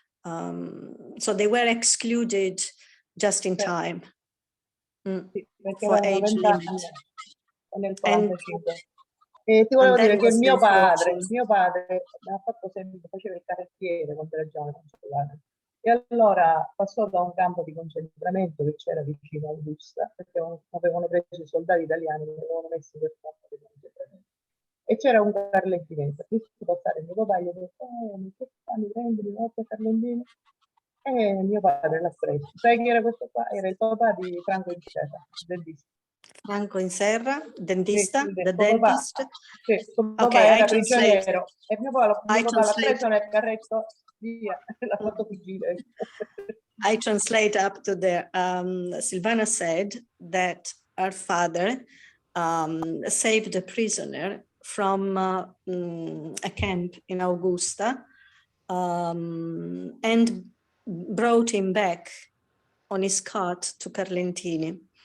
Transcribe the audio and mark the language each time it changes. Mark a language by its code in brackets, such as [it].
[en] So they were excluded just in time for age limit. [it] Nel 45. E ti volevo dire che mio padre ha fatto sempre, faceva il carrettiere quando era giovane, e allora passò da un campo di concentramento che c'era vicino a Augusta, perché avevano preso i soldati italiani che avevano messo quel campo di concentramento. E c'era un carlentinese, visto passare mio papà, gli ha detto, ma che fanno, prendi di notte Carlentini? E mio padre l'ha preso. Sai chi era questo qua? Era il papà di Franco Inserra, dentista. Franco Inserra, dentista, Sì, [en] the dentist. [it] Sì, suo papà era prigioniero e mio papà l'ha preso nel carretto, via, l'ha fatto fuggire. [en] I translate up to there. Silvana said that her father saved a prisoner from a camp in Augusta and brought him back on his cart to Carlentini.